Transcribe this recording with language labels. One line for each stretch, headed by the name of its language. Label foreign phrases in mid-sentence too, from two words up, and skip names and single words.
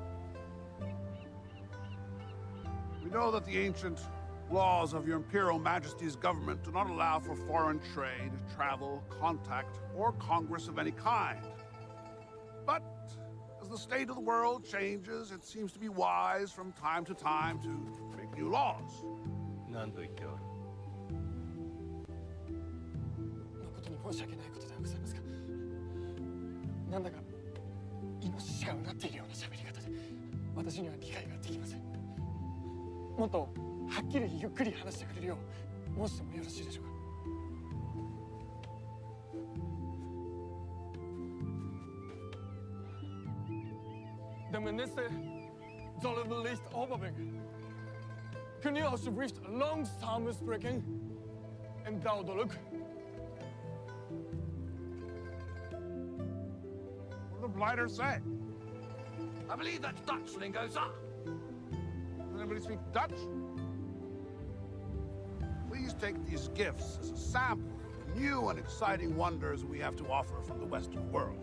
English: We know that the ancient laws of Your Imperial Majesty's government do not allow for foreign trade, travel, contact, or congress of any kind. But as the state of the world changes, it seems to be wise from time to time to make new laws.
Japanese: 何と言っておる。誠に申し訳ないことではございますが、なんだかイノシシがうなっているような喋り方で、私には理解ができません。もっとはっきりゆっくり話してくれるよう申してもよろしいでしょうか。
Dutch: De minister zullen wellicht overbrengen. Kun je alsjeblieft langzamer spreken en duidelijk?
English: What did the blighter say? I believe that's Dutch lingo, sir. Does anybody speak Dutch? Please take these gifts as a sample of new and exciting wonders we have to offer from the Western world.